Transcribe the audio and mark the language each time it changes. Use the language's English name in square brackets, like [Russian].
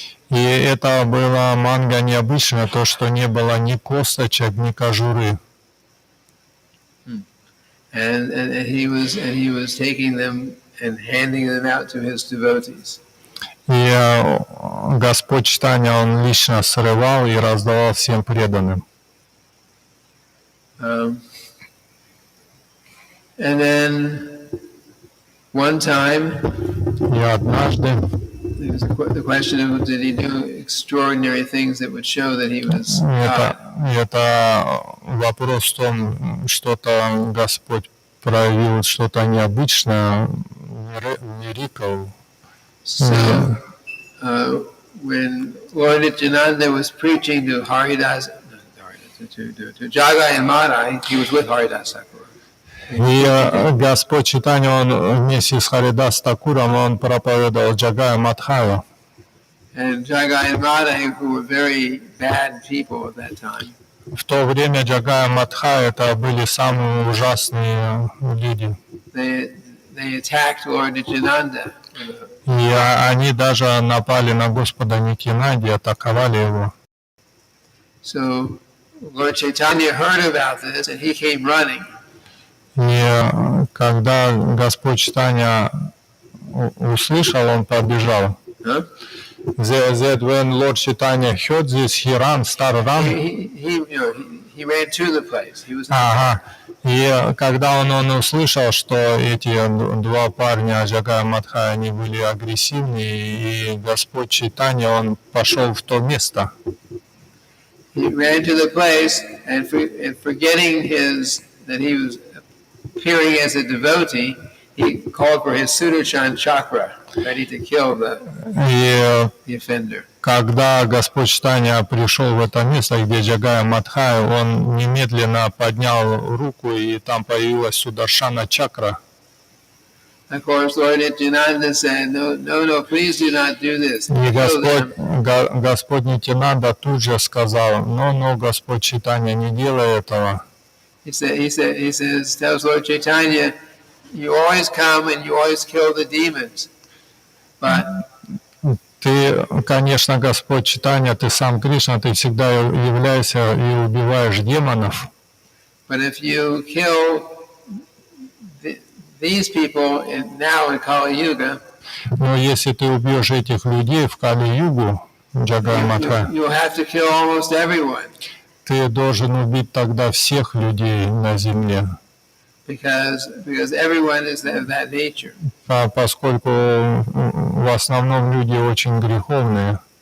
[Russian] И это было манго необычное, то, что не было ни косточек, ни кожуры. [English] And he was taking them and handing them out to his devotees. [Russian] И Господь Чайтанья, он лично срывал и раздавал всем преданным. [English] And then one time, [Russian] И однажды [English] there was the question of did he do extraordinary things that would show that he was God. [Russian] это вопрос в том, что-то Господь проявил, что-то необычное, мирикл. [English] So when Lord Nityananda was preaching to Haridas, to Jagai and Madai, he was with Haridas Thakur. [Russian] И Господь Чайтанья, он вместе с Харидас Такуром, он проповедовал Джагая Мадхаю. [English] And Jagai and Madai, who were very bad people at that time, [Russian] В то время Джагая Мадхай это были самые ужасные люди. [English] they attacked Lord Nityananda. [Russian] И они даже напали на Господа Нитьянанду и атаковали его. [English] So Lord Chaitanya heard about this and he came running. [Russian] И когда Господь Чайтанья услышал, он побежал. Huh? [English] That when Lord Chaitanya heard this, he started running. He ran to the place. He was. Ага. [Russian] И когда он услышал, что эти два парня Джагая Мадхая, они были агрессивны, и Господь Чайтанья, он пошел в то место. [English] He ran to the place and forgetting that he was appearing as a devotee, he called for his Sudarshan chakra, ready to kill the offender. [Russian] Когда Господь Чайтанья пришел в это место, где Джагая Мадхая, он немедленно поднял руку, и там появилась Сударшана чакра. [English] Of course, Lord Nityananda said, no, please do not do this. [Russian] И Господь Нитьянанда тут же сказал, но Господь Чайтанья, не делай этого. [English] He tells Lord Chaitanya, you always come and you always kill the demons, but [Russian] Ты, конечно, Господь Чайтанья, ты сам Кришна, ты всегда являешься и убиваешь демонов. [English] But if you kill these people now in Kali Yuga, [Russian] Но если ты убьешь этих людей в Кали-югу, Джагай-матха, [English] you'll have to kill almost everyone. [Russian] ты должен убить тогда всех людей на земле. [English] Because everyone is of that nature. [Russian] Поскольку в основном люди очень греховные.